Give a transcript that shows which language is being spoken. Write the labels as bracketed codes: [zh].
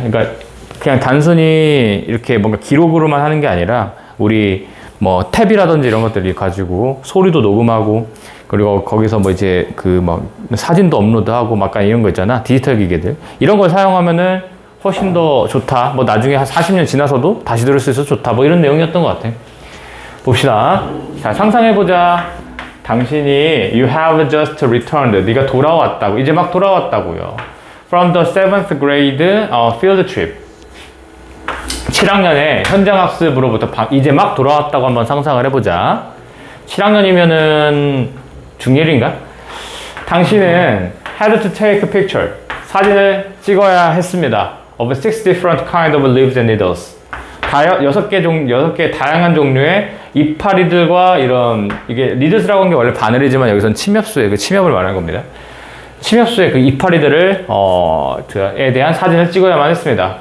[ko] 그러니까 그냥 단순히 이렇게 뭔가 기록으로만 하는 게 아니라 우리 뭐 탭이라든지 이런 것들이 가지고 소리도 녹음하고 그리고 거기서 뭐 이제 그 막 사진도 업로드하고 막 약간 이런 거 있잖아. 디지털 기기들. 이런 걸 사용하면은 훨씬 더 좋다. 뭐 나중에 한 40년 지나서도 다시 들을 수 있어서 좋다. 뭐 이런 내용이었던 것 같아. 봅시다. 자, 상상해보자. [en] 당신이 you have just returned. [ko] 네가 돌아왔다고. 이제 막 돌아왔다고요. [en] From the 7th grade field trip. [ko] 7학년에 현장학습으로부터 이제 막 돌아왔다고 한번 상상을 해보자. 7학년이면은 중1인가? 당신은 [en] had to take a picture. [ko] 사진을 찍어야 했습니다. [en] Of 6 different kind of leaves and needles. [ko] 여섯 개 다양한 종류의 이파리들과 이런, 이게 리드스라고 하는 게 원래 바늘이지만 여기서는 침엽수의 그 침엽을 말하는 겁니다. 침엽수의 그 이파리들을, 에 대한 사진을 찍어야만 했습니다.